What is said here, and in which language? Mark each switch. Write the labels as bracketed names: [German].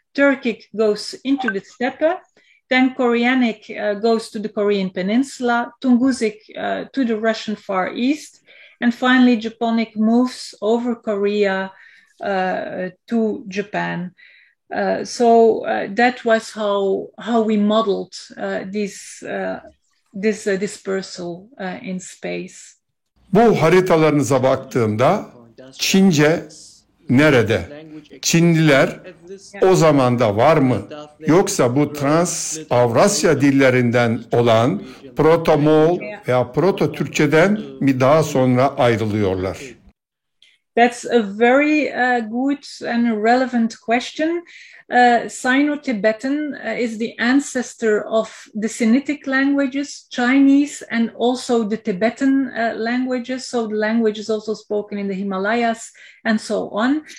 [English] Turkic goes into the steppe. Then Koreanic goes to the Korean peninsula, Tungusic to the Russian Far East. And finally, Japonic moves over Korea to Japan. So that was how we modeled this dispersal in space. [Turkish] Bu haritalarınıza baktığımda Çince nerede? Çinliler o zamanda var mı? Yoksa bu Trans-Avrasya dillerinden olan Proto-Moğol veya Proto-Türkçeden mi daha sonra ayrılıyorlar? [English] That's a very good and relevant question. Sino-Tibetan is the ancestor of the Sinitic languages, Chinese, and also the Tibetan languages. So the languages also spoken in the Himalayas and so on.